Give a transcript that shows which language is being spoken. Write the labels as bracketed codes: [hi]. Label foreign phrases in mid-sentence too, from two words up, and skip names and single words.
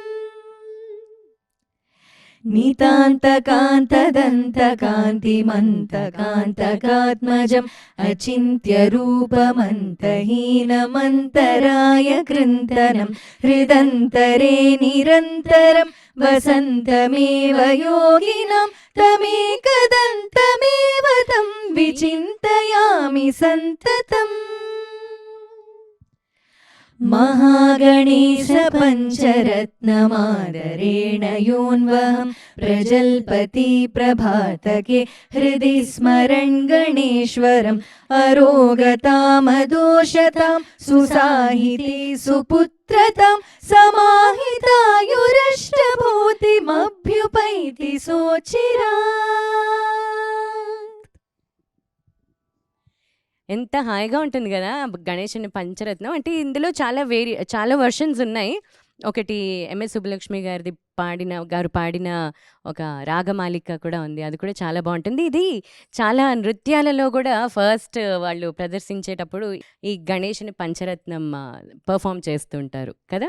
[sa] నితాంతకాంతదంతకాంతిమంతకాంతకాత్మజం అచింత్యరూపమంతహీనమంతరాయ కృంతనం హృదంతరే నిరంతరం వసంతమేవ యోగినం తమేకదంతమేవ తం విచింతయామి సంతతం. महागणेश पञ्चरत्नमादरेण योऽन्वहं प्रजल्पति प्रभातके हृदि स्मरन् गणेश्वरम् अरोगतामदोषतां सुसाहिती सुपुत्रतां समाहितायुरष्टभूतिमभ्युपैति सोचिरात्. [te] ఎంత హాయిగా ఉంటుంది కదా గణేశుని పంచరత్నం. అంటే ఇందులో చాలా వర్షన్స్ ఉన్నాయి. ఒకటి ఎంఎస్ సుబ్బలక్ష్మి గారు పాడిన ఒక రాగమాలిక కూడా ఉంది. అది కూడా చాలా బాగుంటుంది. ఇది చాలా నృత్యాలలో కూడా ఫస్ట్ వాళ్ళు ప్రదర్శించేటప్పుడు ఈ గణేశుని పంచరత్నం పర్ఫామ్ చేస్తుంటారు కదా.